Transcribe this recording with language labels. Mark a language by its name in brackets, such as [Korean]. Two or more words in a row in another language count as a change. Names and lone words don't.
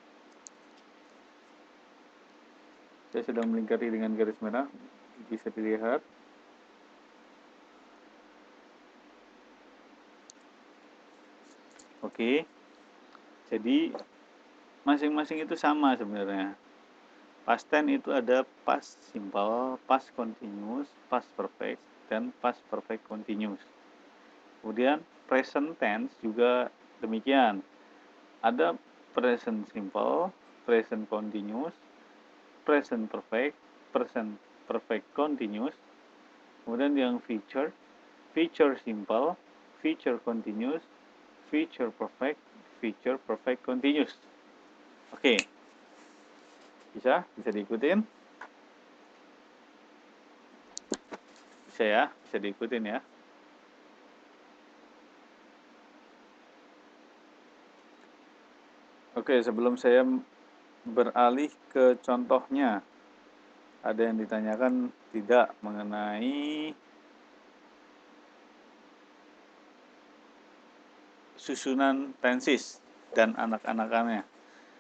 [Indonesian] Saya sedang melingkari dengan garis merah. Bisa dilihat. Oke. Jadi masing-masing itu sama sebenarnya. Past tense itu ada [English] past simple, past continuous, past perfect, [Indonesian] dan [English] past perfect continuous. [Indonesian] Kemudian present tense juga demikian. Ada [English] present simple, present continuous, present perfect, present perfect continuous. [Indonesian] Kemudian yang [English] future, future simple, future continuous, future perfect continuous. [Indonesian] Oke. Bisa diikutin? Bisa ya, bisa diikutin ya. Oke, sebelum saya beralih ke contohnya, ada yang ditanyakan tidak mengenai susunan tenses dan anak-anakannya.